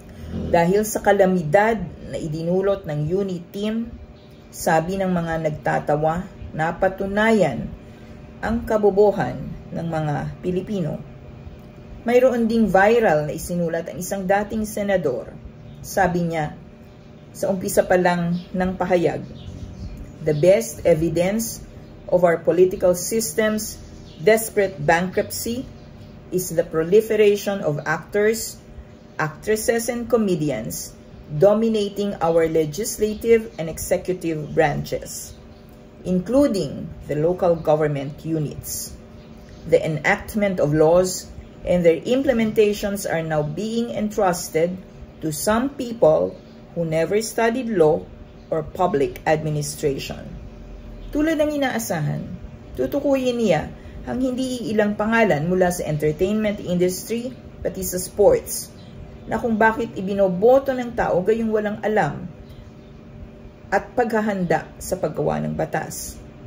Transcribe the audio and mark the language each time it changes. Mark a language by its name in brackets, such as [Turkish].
[Filipino] Dahil sa kalamidad na idinulot ng unit team, sabi ng mga nagtatawa, napatunayan ang kabobohan ng mga Pilipino. Mayroon ding viral na isinulat ang isang dating senador. Sabi niya, sa umpisa pa lang ng pahayag, [English] the best evidence of our political system's desperate bankruptcy is the proliferation of actors, actresses, and comedians dominating our legislative and executive branches, including the local government units. The enactment of laws and their implementations are now being entrusted to some people who never studied law or public administration. [Filipino] Tulad ng inaasahan, tutukuyin niya ang hindi ilang pangalan mula sa entertainment industry pati sa sports na kung bakit ibinoboto ng tao gayong walang alam at paghahanda sa paggawa ng batas.